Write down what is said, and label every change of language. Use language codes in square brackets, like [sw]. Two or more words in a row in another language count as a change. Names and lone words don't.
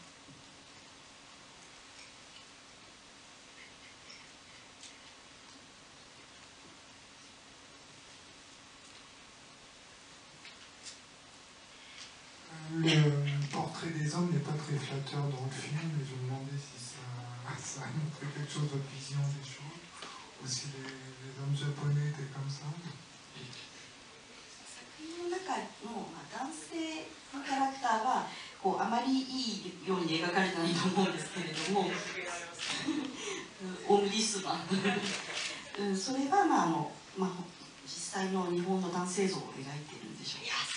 [fr] Le portrait des hommes n'est pas très flatteur dans le film, mais je me demandais si ça montrait quelque chose, votre vision des choses, ou si les hommes japonais étaient comme ça. [ja] 作品の中の男性のキャラクターはあまりいいように描かれてないと思うんですけれども、 オムディスマンそれは、実際の日本の男性像を描いているんでしょうか。